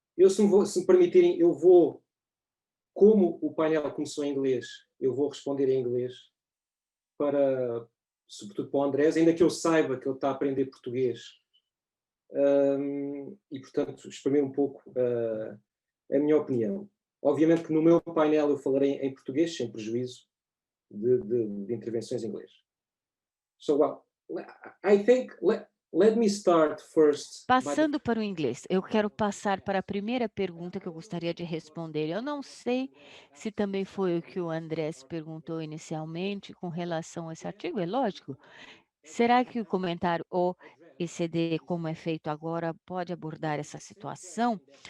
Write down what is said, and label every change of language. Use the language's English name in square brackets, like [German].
[Portuguese] Se me permitirem, eu vou, como o painel começou em inglês, eu vou responder em inglês, sobretudo para o Andrés, ainda que eu saiba que ele está a aprender português. E, portanto, exprimir um pouco a minha opinião. Obviamente que no meu painel eu falarei em português, sem prejuízo de intervenções em inglês. [English] So, I think, let me start first. [Portuguese] Passando para o inglês, eu quero passar para a primeira pergunta que eu gostaria de responder. Eu não sei se também foi o que o Andrés perguntou inicialmente com relação a esse artigo, é lógico. Será que o comentário OECD, como é feito agora, pode abordar essa situação?